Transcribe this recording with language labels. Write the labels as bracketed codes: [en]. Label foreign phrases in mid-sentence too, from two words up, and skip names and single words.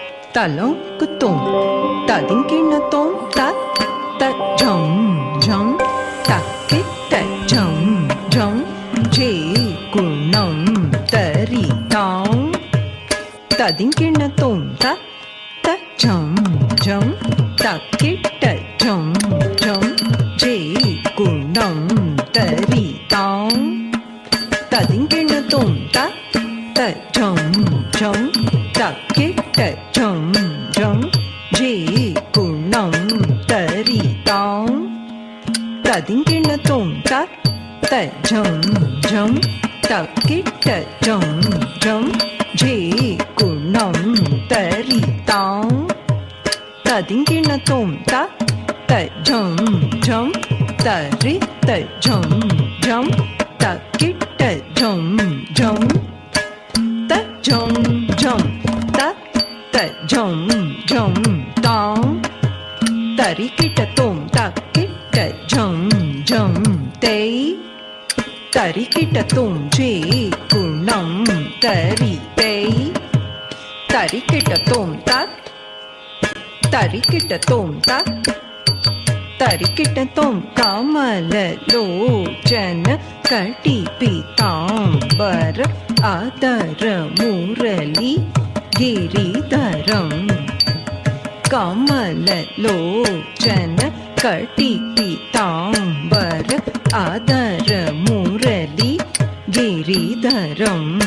[sa] talong kutum tadinkin tom tat tat jum jum takit tat jum jum je kunam tari tam tadinkin tom tat tat jum jum takit tat jum jum je kunam tari tam tadinkin tom tat tat jum jum takit tat jum jum je kunam tari tam tadinkin tom tat tat jum jum takit tat jum jum je kunam tari tam tadinkin tom tat tat jum jum tari tat jum jum takit tat jum jum tat jum jum tat tat jum jum tam tarikit tom takit tat jum jum te tarikit tom je kunam tari te tarikit tom tat tarikit tom tat tarikit tom कमल लोचन कटि पीताम्बर अधर मुरली गिरिधरम् कमल लोचन कटि पीताम्बर अधर मुरली गिरिधरम्